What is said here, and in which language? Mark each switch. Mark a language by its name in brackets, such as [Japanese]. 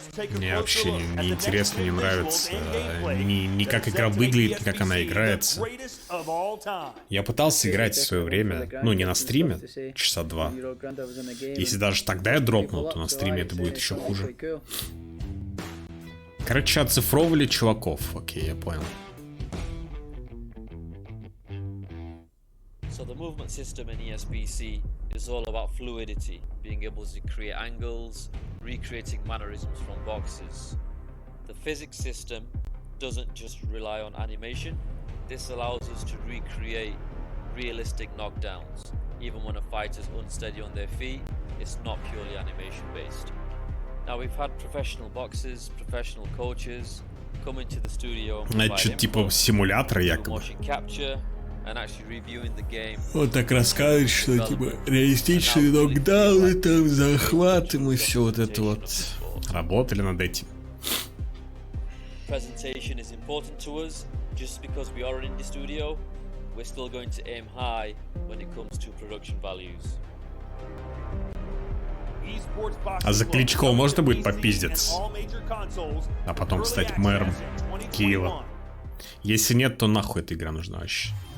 [Russian] Мне вообще не интересно, не нравится. Ни как игра выглядит, ни как она играется. Я пытался играть в свое время. Ну, не на стриме, часа 2. Если даже тогда я дропнул, то на стриме это будет еще хуже. Короче, оцифровывали чуваков. Окей, я понял. [English] So the movement system in ESBC is all about fluidity, being able to create angles, recreating mannerisms from boxes. The physics system doesn't just rely on animation. This allows us to recreate realistic knockdowns. Even when a fighter's unsteady on their feet, it's not purely animation based. Now we've had professional boxers, professional coaches come into the studio and [Russian] Значит, типа симулятор якобы. [English] motion capture and actually reviewing the game. [Russian] Вот так рассказывает, что типа реалистичные нокдауны, там захваты, мы все вот это вот работали над этим. [English] Presentation is important to us. Just because we are in the studio, we're still going to aim high when it comes to production values. [Russian] А за Кличко можно будет попиздиться? А потом стать мэром Киева? Если нет, то нахуй эта игра нужна вообще.